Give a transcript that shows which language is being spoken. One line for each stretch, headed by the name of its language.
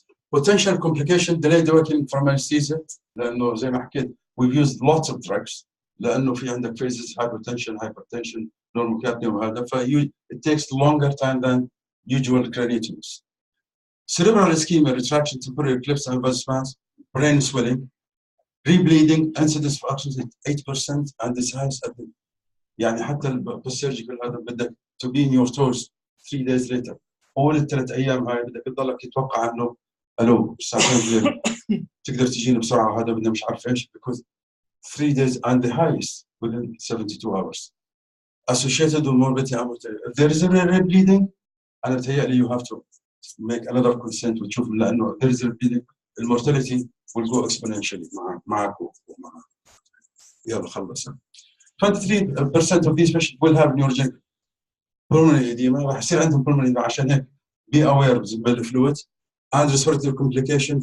English: Potential complication delayed awakening from anesthesia
Arabic: لأنه زي ما حكيت
English: we've used lots of drugs
Arabic: لأنه في عندك
English: phases hypertension normocapnia وهذا it takes longer time than usual craniotomies. Cerebral ischemia, retraction, temporary eclipse and vasospasm, brain swelling, rebleeding, incidence of oxygen 8% and this highest at the
Arabic: يعني حتى البوست-surgical هذا بدك
English: to be in your toes 3 days later.
Arabic: أول الثلاث أيام هاي بدك تضلك تتوقع إنه ألو ساعتين بالليل تقدر تجيني بسرعة هذا بدنا مش عارف إيش
English: because 3 days and the highest within 72 hours. Associated with morbidity and mortality. If there is a rebleeding
Arabic: أنا بتهيألي
English: you have to make another consent وتشوف لأنه there is a rebleeding المortality will go exponentially
Arabic: معك ومع يلا خلص.
English: 23% of these patients will have neurogenic pulmonary edema
Arabic: راح يصير عندهم
English: pulmonary edema عشان هيك be aware
Arabic: بالفلويد
English: and respiratory complication.